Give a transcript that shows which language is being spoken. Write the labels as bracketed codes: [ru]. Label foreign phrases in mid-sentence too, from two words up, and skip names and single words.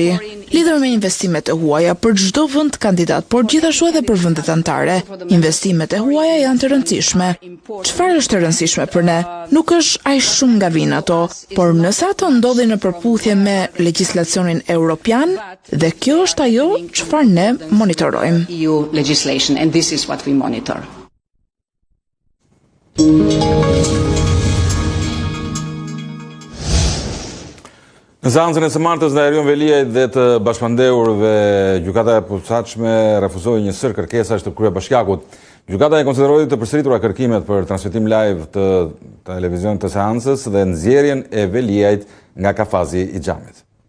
[sq] Lidhur me investimet e huaja për çdo vend kandidat, por gjithashtu edhe për vendet anëtare, investimet e huaja janë të rëndësishme. Çfarë është e rëndësishme për ne? Nuk është aq shumë nga vinë ato, por nëse ato ndodhin në përputhje me legjislacionin europian, dhe kjo është ajo çfarë ne monitorojmë. [en] EU legislation, and this is what we monitor. [sq] Në seancën e së martës në Erion Veliaj dhe të bashkëmandeurve, gjykata e posaçme refuzoi një sër kërkesash të kryebashkiakut. Gjykata e konsideroi të përsëritura kërkimet për transmetim live të televizionit të seancës dhe nxjerrjen e Veliajt nga kafazi i xhamit.